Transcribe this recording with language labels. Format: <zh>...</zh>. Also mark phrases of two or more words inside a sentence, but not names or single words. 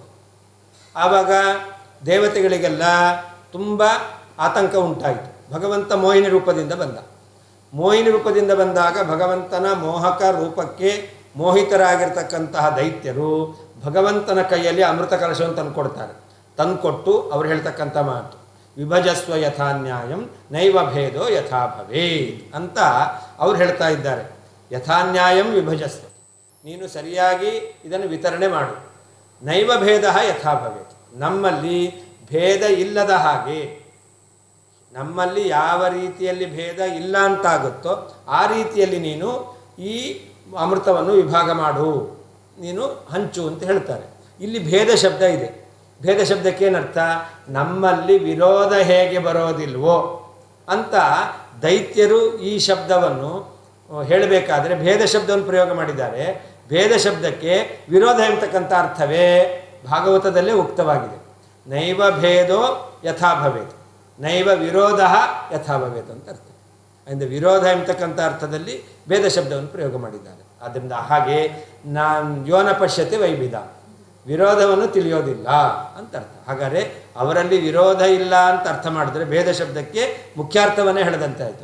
<kn>ಆವಾಗ ದೇವತೆಗಳಿಗೆಲ್ಲ ತುಂಬ ಆತಂಕ ಉಂಟಾಯಿತು. ಭಗವಂತ ಮೋಹಿನಿ ರೂಪದಿಂದ ಬಂದ. ಮೋಹಿನಿ ರೂಪದಿಂದ ಬಂದಾಗ ಭಗವಂತನ ಮೋಹಕ ರೂಪಕ್ಕೆ ಮೋಹಿತರಾಗಿರ್ತಕ್ಕಂತಹ ದೈತ್ಯರು ಭಗವಂತನ ಕೈಯಲ್ಲಿ ಅಮೃತ ಕಲಶವನ್ನು ತಂದುಕೊಡ್ತಾರೆ. ತಂದುಕೊಟ್ಟು ಅವ್ರು ಹೇಳ್ತಕ್ಕಂಥ ಮಾತು</kn> <sa>ವಿಭಜಸ್ವ ಯಥಾ ನ್ಯಾಯಂ ನೈವ ಭೇದೋ ಯಥಾ ಭವೇತ್</sa> <kn>ಅಂತ ಅವ್ರು ಹೇಳ್ತಾ ಇದ್ದಾರೆ.</kn> <sa>ಯಥಾ ನ್ಯಾಯಂ ವಿಭಜಸ್ವ,</sa> <kn>ನೀನು ಸರಿಯಾಗಿ ಇದನ್ನು ವಿತರಣೆ ಮಾಡು.</kn> <sa>ನೈವ ಭೇದ ಯಥಾ ಭವೇತ್,</sa> <kn>ನಮ್ಮಲ್ಲಿ ಭೇದ ಇಲ್ಲದ ಹಾಗೆ, ನಮ್ಮಲ್ಲಿ ಯಾವ ರೀತಿಯಲ್ಲಿ ಭೇದ ಇಲ್ಲ ಅಂತಾಗುತ್ತೋ ಆ ರೀತಿಯಲ್ಲಿ ನೀನು ಈ ಅಮೃತವನ್ನು ವಿಭಾಗ ಮಾಡು, ನೀನು ಹಂಚು ಅಂತ ಹೇಳ್ತಾರೆ. ಇಲ್ಲಿ ಭೇದ ಶಬ್ದ ಇದೆ. ಭೇದ ಶಬ್ದಕ್ಕೇನರ್ಥ? ನಮ್ಮಲ್ಲಿ ವಿರೋಧ ಹೇಗೆ ಬರೋದಿಲ್ವೋ ಅಂತ ದೈತ್ಯರು ಈ ಶಬ್ದವನ್ನು ಹೇಳಬೇಕಾದ್ರೆ ಭೇದ ಶಬ್ದವನ್ನು ಪ್ರಯೋಗ ಮಾಡಿದ್ದಾರೆ. ಭೇದ ಶಬ್ದಕ್ಕೆ ವಿರೋಧ ಎಂಬತಕ್ಕಂಥ ಅರ್ಥವೇ ಭಾಗವತದಲ್ಲೇ ಉಕ್ತವಾಗಿದೆ.</kn> <sa>ನೈವ ಭೇದೋ ಯಥಾ ಭವೇತ್, ನೈವ ವಿರೋಧ ಯಥಾ ಭವೇತ್</sa> <kn>ಅಂತ ಅರ್ಥ. ಅಂದರೆ ವಿರೋಧ ಎಂಬತಕ್ಕಂಥ ಅರ್ಥದಲ್ಲಿ ಭೇದ ಶಬ್ದವನ್ನು ಪ್ರಯೋಗ ಮಾಡಿದ್ದಾರೆ. ಆದ್ದರಿಂದ ಹಾಗೆ</kn> <sa>ಯೋನ ಪಶ್ಯತೆ ವೈಭಿದ,</sa> <kn>ವಿರೋಧವನ್ನು ತಿಳಿಯೋದಿಲ್ಲ ಅಂತ ಅರ್ಥ. ಹಾಗಾದರೆ ಅವರಲ್ಲಿ ವಿರೋಧ ಇಲ್ಲ ಅಂತ ಅರ್ಥ ಮಾಡಿದ್ರೆ ಭೇದ ಶಬ್ದಕ್ಕೆ ಮುಖ್ಯಾರ್ಥವನ್ನೇ ಹೇಳದಂತೆ ಆಯಿತು.</kn>